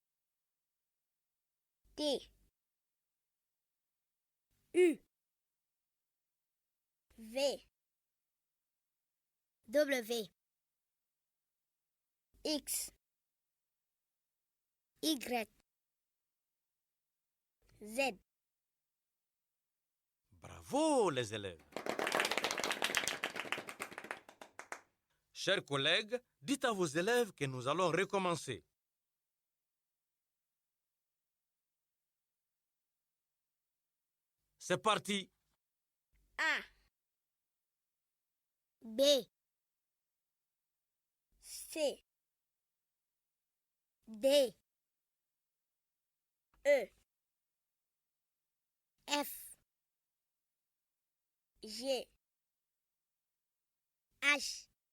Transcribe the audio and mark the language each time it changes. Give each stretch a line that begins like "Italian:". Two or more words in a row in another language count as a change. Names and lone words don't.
French: T, U, V, W, X, Y, Z. Bravo les élèves. Chers collègues, dites à vos élèves que nous allons recommencer. C'est parti. A, B, C, D, E, F, G, H,